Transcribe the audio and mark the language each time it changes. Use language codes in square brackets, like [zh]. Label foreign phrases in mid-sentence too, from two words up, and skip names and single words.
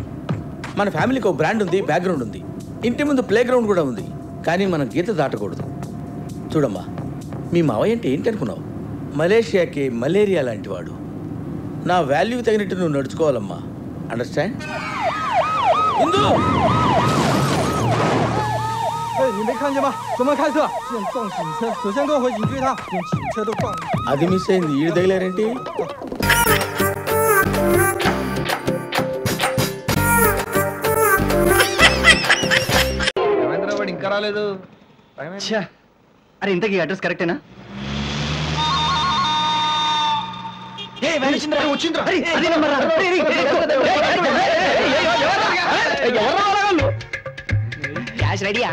[te] మన ఫ్యామిలీకి ఒక బ్రాండ్ ఉంది, బ్యాక్గ్రౌండ్ ఉంది, ఇంటి ముందు [en] play ground [te] కూడా ఉంది. కానీ మనం గీత దాటకూడదు. చూడమ్మా, మీ మావయ్య అంటే ఏంటి అనుకున్నావు? మలేషియాకి మలేరియా లాంటి వాడు. నా వాల్యూకి తగినట్టు నువ్వు నడుచుకోవాలమ్మా. అండర్స్టాండ్? ఇందు [zh] 你没看见吗？怎么开车？现撞警车，首先给我回警局他，连警车都撞了。 [te] అది మిస్ అయింది. ఈడు తగిలారేంటి? ఇంకా రాలేదు. అరే ఇంతకీ అడ్రస్ కరెక్టేనా? క్యాష్ రెడీయా?